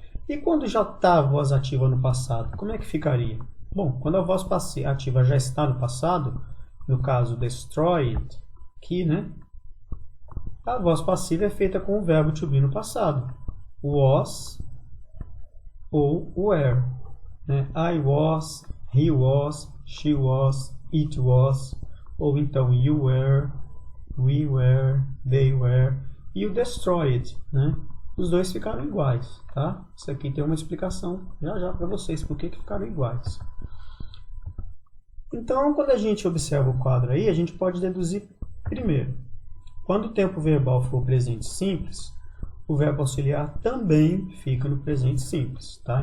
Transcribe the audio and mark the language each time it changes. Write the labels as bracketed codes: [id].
[pt] E quando já está a voz ativa no passado, como é que ficaria? Bom, quando a voz ativa já está no passado, no caso destroyed, aqui, né? A voz passiva é feita com o verbo to be no passado. Was ou were, né? [en] I was, he was, she was, it was, [pt] ou então [en] you were, we were, they were, e o destroyed, né? [pt] Os dois ficaram iguais, tá? Isso aqui tem uma explicação já para vocês por que ficaram iguais. Então, quando a gente observa o quadro aí, a gente pode deduzir primeiro. Quando o tempo verbal for presente simples, o verbo auxiliar também fica no presente simples, tá?